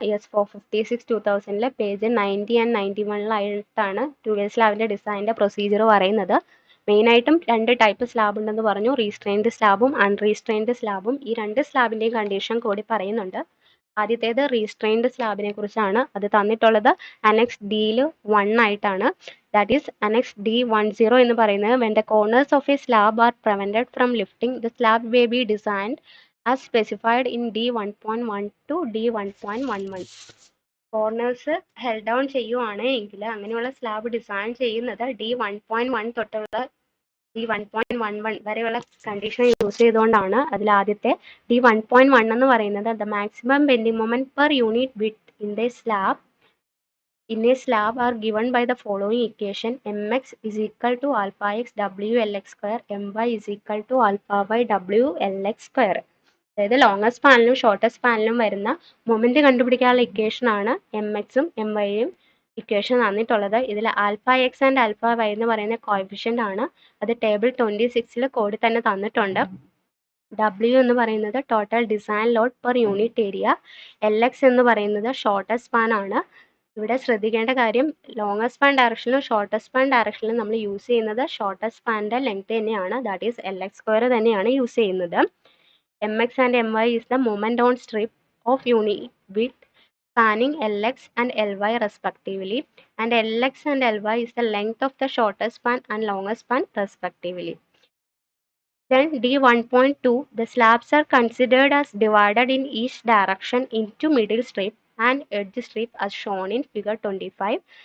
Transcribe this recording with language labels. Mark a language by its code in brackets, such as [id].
[ml] IS 456/2000 page 90 and 91 2-way സ്ലാബിന്റെ ഡിസൈനിന്റെ procedure പറയുന്നത്. മെയിനായിട്ടും 2 ടൈപ്പ് സ്ലാബ് ഉണ്ടെന്ന് പറഞ്ഞു, റീസ്ട്രെയിൻഡ് സ്ലാബും അൺറീസ്ട്രെയിൻഡ് സ്ലാബും. ഈ 2 സ്ലാബിന്റെയും കണ്ടീഷൻ കൂടി പറയുന്നുണ്ട്. ആദ്യത്തേത് റീസ്ട്രെയിൻഡ് സ്ലാബിനെ കുറിച്ചാണ്. അത് തന്നിട്ടുള്ളത് അനക്സ് D-ൽ 1 ആയിട്ടാണ്. [en] that is annex D10 [ml] എന്ന് പറയുന്നത് [en] when the corners of a slab are prevented from lifting, the slab may be designed as specified in D1.1 to D1.11. [ml] Corners held down ചെയ്യുവാണ് എങ്കിൽ അങ്ങനെയുള്ള സ്ലാബ് ഡിസൈൻ ചെയ്യുന്നത് D1.1 തൊട്ടുള്ള D1.11 വരെയുള്ള condition use ചെയ്തുകൊണ്ടാണ്. അതിൽ ആദ്യത്തെ D1.1 എന്ന് പറയുന്നത് [en] The maximum bending moment per unit width in a slab are given by the following equation: mx is equal to alpha x WLX square, my is equal to alpha y WLX square. [ml] അതായത് longest സ്പാനിലും shortest സ്പാനിലും വരുന്ന moment കണ്ടുപിടിക്കാനുള്ള equation ആണ് mxഉം myയും equation തന്നിട്ടുള്ളത്. ഇതിൽ alpha X and alpha Y എന്ന് പറയുന്ന coefficient ആണ്. അത് ടേബിൾ 26-ൽ കോഡ് തന്നെ തന്നിട്ടുണ്ട്. W എന്ന് പറയുന്നത് total design load per unit area. LX എന്ന് പറയുന്നത് ഷോർട്ടസ്റ്റ് സ്പാൻ ആണ്. ഇവിടെ ശ്രദ്ധിക്കേണ്ട കാര്യം, ലോങ്ങസ്റ്റ് സ്പാൻ ഡയറക്ഷനിലും ഷോർട്ടസ്റ്റ് സ്പാൻ ഡയറക്ഷനിലും നമ്മൾ യൂസ് ചെയ്യുന്നത് ഷോർട്ടസ്റ്റ് സ്പാനിന്റെ ലെങ്ത് തന്നെയാണ്. [en] that is [ml] LX സ്ക്വയർ തന്നെയാണ് യൂസ് ചെയ്യുന്നത്. [en] mx and my is the moment on strip of unit width spanning Lx and Ly respectively, and Lx and Ly is the length of the shortest span and longest span respectively. Then D1.2, the slabs are considered as divided in each direction into middle strip and edge strip as shown in figure 25.